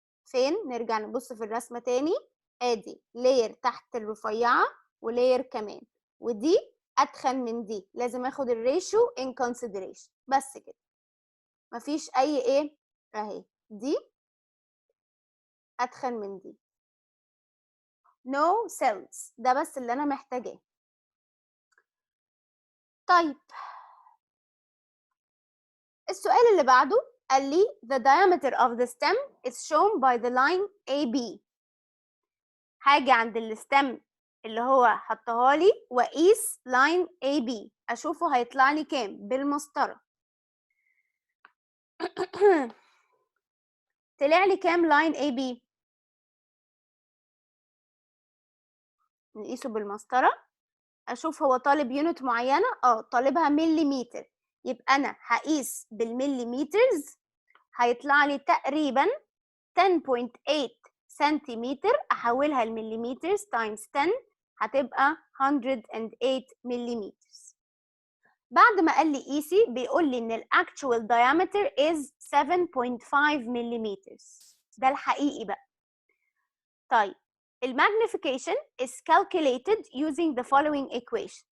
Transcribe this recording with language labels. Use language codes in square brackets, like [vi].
[ar] فين؟ نرجع نبص في الرسمه تاني، ادي لاير تحت الرفيعه ولاير كمان، ودي اتخن من دي، لازم اخد الريشيو ان كونسيدريشن. بس كده، مفيش اي ايه، اهي دي اتخن من دي. no cells، ده بس اللي انا محتاجاه. [en] طيب السؤال اللي بعده قال لي the diameter of the stem is shown by the line AB. [ar] هاجي عند الستم اللي هو حطها لي واقيس لاين AB، اشوفه هيطلع لي كام بالمسطره. طلع لي كام لاين AB؟ نقيسه بالمسطره، اشوف هو طالب يونت معينه، طالبها مليمتر، يبقى انا هقيس بالمليمترز، هيطلع لي تقريبا 10.8 سنتيمتر، احولها لمليمترز تايمز 10 هتبقى 108 مليمتر. بعد ما قال لي قيسي بيقول لي ان الاكتشوال diameter is 7.5 مليمتر، ده الحقيقي بقى. [en] طيب الماجنيفيكيشن is calculated using the following equation.